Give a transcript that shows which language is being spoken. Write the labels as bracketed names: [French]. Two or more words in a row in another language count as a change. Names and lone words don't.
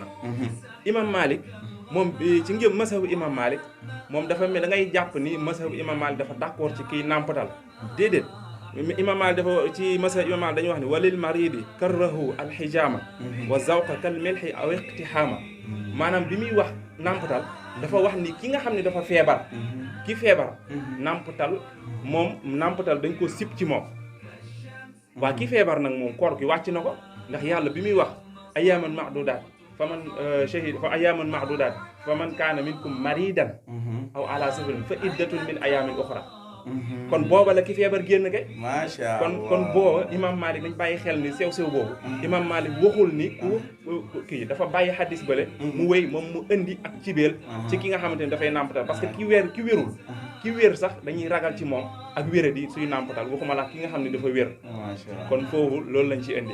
[Wolof] Imam Malik moom ci ngëm mazhabu Imam Malik moom dafa mel da ngay jàpp ni mazhabu Imam Malik dafa d'accord ci kii nampatal déedéet Imam Malik dafa ci mazhabu Imam Malik dañuy wax ni [Arabic] وللمريض كره الحجامة وذوق كالملح أو اقتحامه [Wolof] maanaam bi muy wax nampatal dafa wax ni ki nga xam ne dafa feebar ki feebar nampatal dañ ko sib ci moom waa ki feebar nag moom koor gi wàcc na ko ndax yàlla bi muy wax [Arabic] أياما معدودات فمن أياما معدودات فمن كان منكم مريضا أو على سفر فعدة من أيام أخر [Wolof] kon booba la ki feebar génn kay [Arabic] ما شاء الله [Wolof] kon booba Imam Malik dañ bàyyi xel ni sew boobu Imam Malik waxul ni kii dafa bàyyi xadis bale mu wéy moom mu indi ak cibeel ci ki nga xamante ni dafay nàmpatal [French] parce que [Wolof] ki wérul ki wér sax dañuy ragal ci moom ak wéradi suy nàmpatal waxuma la ki nga xam ne dafa wér kon foofu loolu lañ ci indi